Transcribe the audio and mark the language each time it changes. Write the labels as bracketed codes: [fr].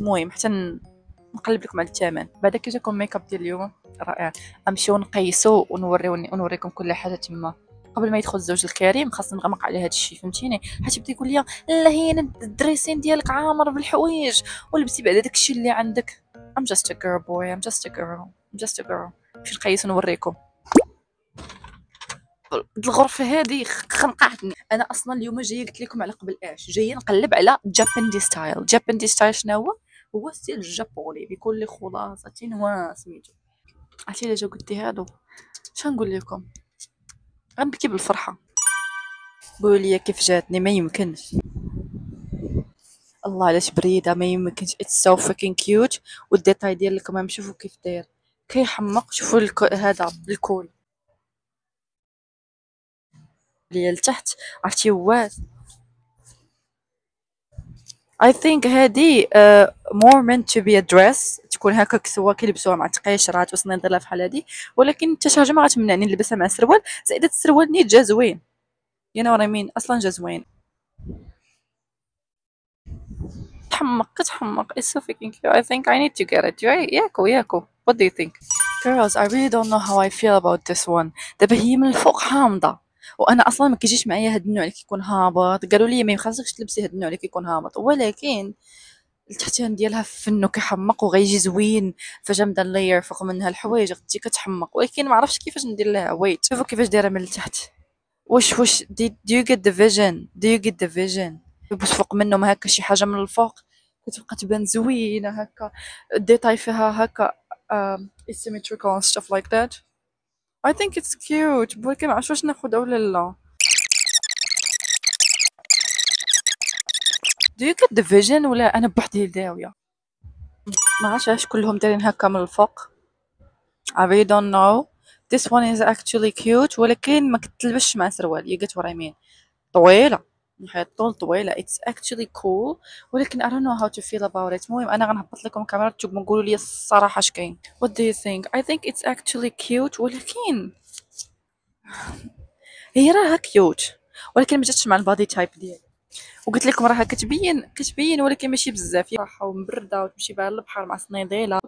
[ar] المهم حتى نقلب لكم على الثمن. بعدا كي جاكم ميك اب ديال اليوم رائع. نمشيو نقيسوا ونوريكم كل حاجه تما. قبل ما يدخل الزوج الكريم خاصني نغمق على هذا الشيء فهمتيني. حيت يبدا يقول لي لا هي الدريسين ديالك عامر بالحوايج ولبسي بعدا داكشي اللي عندك. [en] I'm just a girl boy. I'm just a girl. [ar] نمشي نقيس ونوريكم. الغرفه هذه خنقعتني. انا اصلا اليوم جايه قلت لكم على قبل ايش، جايه نقلب على جابندي ستايل. جابندي ستايل شنو هو؟ هو ستيل الجابوني بكل خلاصه وسميتو. عرفتي الا جا قلتي هادو شنقول لكم، غنبكي بالفرحه. قولوا لي كيف جاتني، ما يمكنش. الله علاش بريده، ما يمكنش. اتس سو fucking كيوت. والديتاي ديال الكمام شوفوا كيف داير، كيحمق. شوفوا هذا الكول اللي لتحت، عرفتي هو. [en] I think [ar] هادي [en] more meant to be a dress، [ar] تكون هكا كسوة كيلبسوها مع تقيشرات وسنيدر بحال هادي. ولكن حتى شي حاجه ما غتمنعني نلبسها مع سروال. زائد السروال نيت جا زوين، [en] you know what I mean، [ar] اصلا جا زوين. كتحمق. [en] It's so fucking cute. I think I need to get it. [ar] ياكو. [en] What do you think? Girls, I really don't know how I feel about this one. [ar] دابا هي من الفوق حامضة، وانا اصلا ما كيجيش معايا هاد النوع اللي كيكون هابط. قالوا لي ما يخصكش تلبسي هاد النوع اللي كيكون هابط، ولكن التحتان ديالها فنو كيحمق وغيجي زوين. فجا نبدا نلاير فوق منها الحوايج غتجي كتحمق، ولكن ما عرفتش كيفاش ندير لها. ويت، شوفوا كيفاش دايره من التحت. [en] واش do you get the vision? do you get the vision؟ [ar] بس فوق منهم هكا شي حاجه من الفوق كتبقى تبان زوينه هكا. الديتاي فيها هكا [en] asymmetrical and stuff like that. I think it's cute، [ar] ولكن ما عرفتش واش ناخذها ولا لا. [en] do you get the vision [ar] ولا انا بوحدي داويه؟ ما عرفتش علاش كلهم دايرين هكا من الفوق. [en] I really don't know. This one is actually cute، [ar] ولكن ما كتلبسش مع سروال. [en] you get what I mean. [ar] طويلة، نحيد طول طويلة. [en] it's actually cool، ولكن I don't know how to feel about it. [ar] المهم انا غنهبط لكم كاميرا تشوفوا نقولوا لي الصراحة اش كاين. [en] what do you think؟ I think it's actually cute، [ar] ولكن هي راها كيوت ولكن ما جاتش مع البادي تايب ديالي. وقلت لكم راها كتبين ولكن ماشي بزاف، راحه ومبرده وتمشي بها للبحر مع صنيديله.